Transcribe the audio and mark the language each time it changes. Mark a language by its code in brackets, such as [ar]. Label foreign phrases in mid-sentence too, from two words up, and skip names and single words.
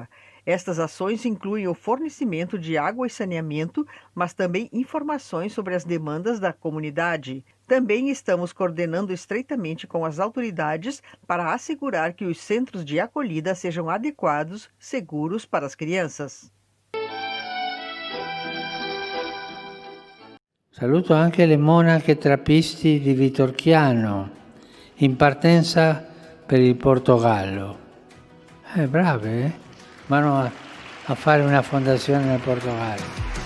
[pt] Estas ações incluem o fornecimento de água e saneamento, mas também informações sobre as demandas da comunidade. Também estamos coordenando estreitamente com as autoridades para assegurar que os centros de acolhida sejam adequados, seguros para as crianças. [it] Saluto anche le monache trappisti di Vitorchiano, in partenza per il Portogallo. Brave, eh? Vanno a fare una fondazione nel Portogallo.